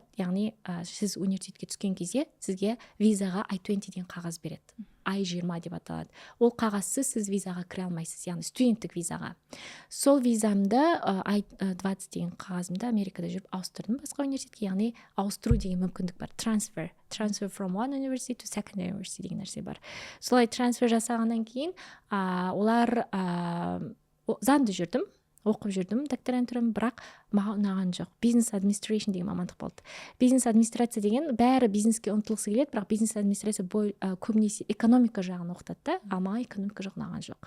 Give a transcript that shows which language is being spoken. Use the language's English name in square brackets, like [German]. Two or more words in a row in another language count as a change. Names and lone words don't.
[Kazakh] Яғни сіз университетке түскен кезде сізге визаға I-20 деген қағаз береді. I-20 деп аталады. Ол қағазсыз сіз визаға кіре алмайсыз, яғни студенттік визаға. Сол визамды I-20 деген қағазымды Америкада жүріп ауыстырдым басқа университетке, яғни ауыстыру деген мүмкіндік бар. [English] Transfer from one university to second university [Kazakh] деген нәрсе бар. Солай трансфер жасағаннан кейін олар заңды жүрдім. оқып жүрдім докторантурам, бірақ маған ұнаған жоқ. [English] Business administration [Kazakh] деген мамандық болды. Бизнес администрация деген бәрі бизнеске ұмтылғысы келеді, бірақ бизнес администрация көбінесе экономика жағын оқытады да, ал маған экономика жағы ұнаған жоқ.